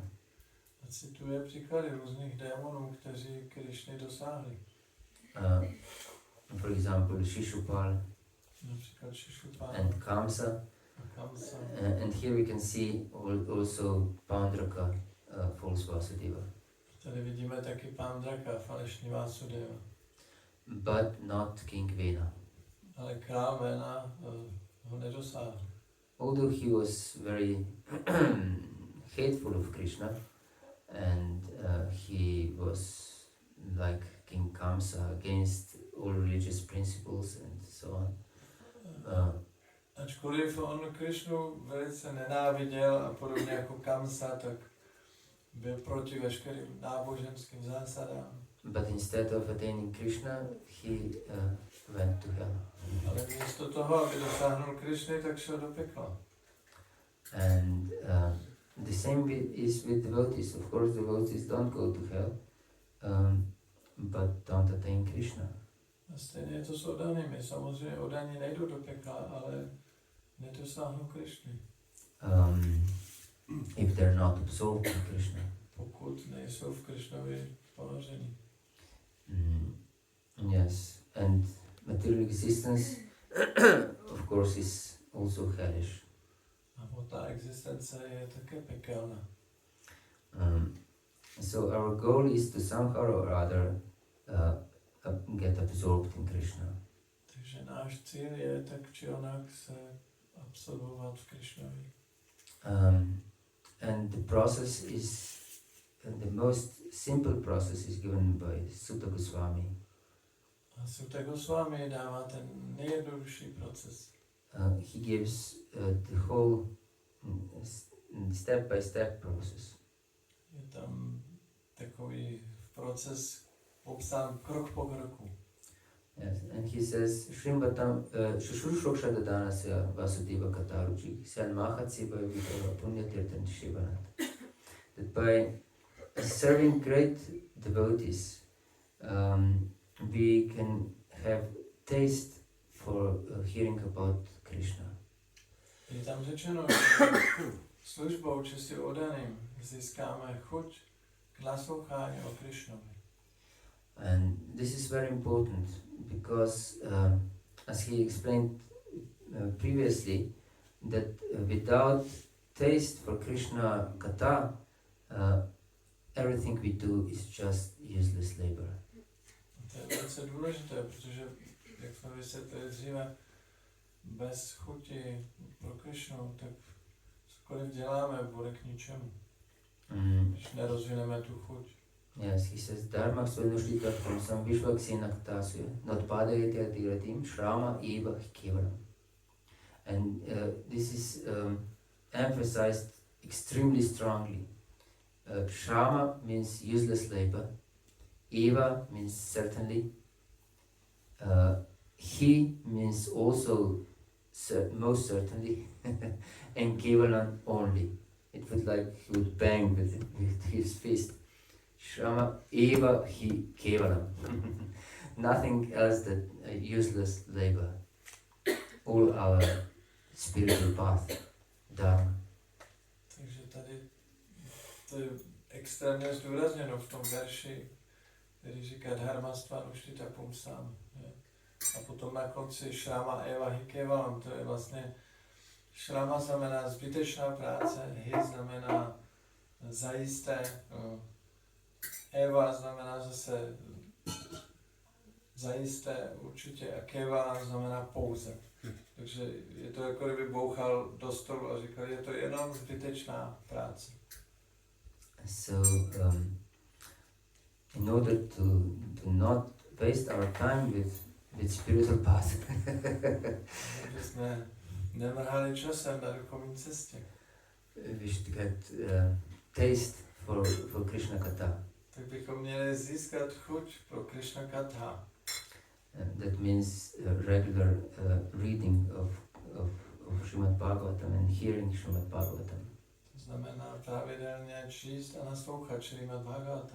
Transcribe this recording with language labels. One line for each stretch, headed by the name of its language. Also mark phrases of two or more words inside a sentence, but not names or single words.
Czech: A cituje příklady různých démonů, kteří Krišny dosáhli.
English: For example, Shishupal
Czech: Například Šišupána
English: and Kamsa.
Czech: a Kamsa.
English: And here we can see also Pandraka, false Vasudeva.
Czech: Tady vidíme taky Pandraka, falešný Vásudeva.
English: But not King Vena.
Czech: Ale král Vena ho nedosáhl.
English: Although he was very hateful of Krishna, and he was like King Kamsa against all religious principles and so on.
Czech: Ačkoliv on Krišnu velice nenáviděl a podobně jako Kamsa, tak byl proti veškerým náboženským zásadám.
English: But instead of attaining Krishna, he went to hell.
Czech: Ale místo toho, aby dosáhnul Krišny, tak šel do pekla.
English: And the same is with devotees. Of course, devotees don't go to hell, but don't attain Krishna.
Czech: A stejně je to s odanými. Samozřejmě odaní nejdou do pekla, ale nedosáhnou Krišny.
English: If they're not absorbed in Krishna.
Czech: Pokud nejsou v Krišnovi ponoření.
English: Yes, and material existence, of course, is also hellish.
Czech: A ta existence je také pekelná.
English: So our goal is to somehow or other get absorbed in Krishna.
Czech: Takže náš cíl je tak či onak se absorbovat v Krišnovi.
English: And the process is, the most simple process is given by Sutta Goswami.
Czech: A Sutta Goswami dává ten nejjednodušší proces.
English: He gives the whole step-by-step process.
Czech: Je tam takový proces popsán krok po kroku.
English: Yes, and he says,
Sanskrit: शुश्रूषोः श्रद्दधानस्य वासुदेवकथारुचिः स्यान्महत्सेवया विप्राः पुण्यतीर्थनिषेवणात्.
English: That by serving great devotees, we can have taste for hearing about Krishna.
Czech: Je tam řečeno, že službou čistě odaným získáme chuť k naslouchání o Krišnovi.
English: And this is very important because, as he explained previously, that without taste for Krishna Katha, everything we do is just useless labor.
Czech: To je velice důležité, protože, jak jsme vysvětlili dříve, bez chuti pro Krišnu, tak cokoliv děláme, bude k ničemu, když nerozvineme tu chuť.
English: Yes, he says,
Sanskrit: धर्मः स्वनुष्ठितः पुंसां विष्वक्सेनकथासु यः नोत्पादयेद्यदि रतिं श्रम एव केवलम्.
English: And this is emphasized extremely strongly. Shrama means useless labor. Eva means certainly. He means also most certainly. And Kevalam only. It would like he would bang with his fist.
Sanskrit: श्रम एव हि केवलम्.
English: Nothing else than useless labor. All our spiritual path, dharma.
Czech: Takže tady to je extrémně zdůrazněno v tom verši, který říká
Sanskrit: धर्मः स्वनुष्ठितः पुंसां.
Czech: A potom na konci
Sanskrit: श्रम एव हि केवलम्,
Czech: to je vlastně šrama znamená zbytečná práce, hi znamená zajisté Eva znamená zase zajisté určitě a keva znamená pouze. Takže je to jako kdyby bouchal do stolu a říkal, je to jenom zbytečná práce.
English: So, in order to not waste our time with spiritual path,
Czech: Aby jsme nemrhali časem na duchovní cestě.
English: we should get taste for Krishna Katha.
Czech: Tak bychom měli získat chuť pro Krishna Katha.
English: That means regular reading of Srimad Bhagavatam and hearing Srimad Bhagavatam.
Czech: To znamená pravidelně číst a naslouchat Srimad Bhagavatam.